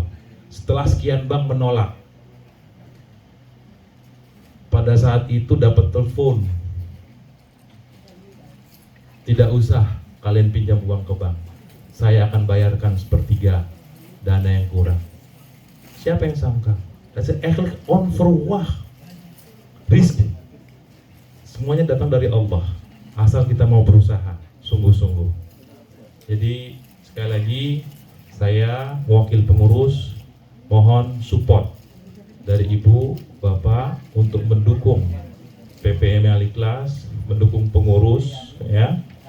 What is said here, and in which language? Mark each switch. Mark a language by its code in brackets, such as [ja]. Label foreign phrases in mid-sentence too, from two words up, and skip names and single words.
[id] Setelah sekian bank menolak. Pada saat itu dapat telepon, tidak usah kalian pinjam uang ke bank, saya akan bayarkan 1/3 dana yang kurang. Siapa yang sangka? [nl] Dat is eigenlijk onverwacht rizki. [id] Semuanya datang dari Allah, asal kita mau berusaha sungguh-sungguh. Jadi sekali lagi saya wakil pengurus mohon support dari Ibu Bapak untuk mendukung PPM Al-Ikhlas, mendukung pengurus ya.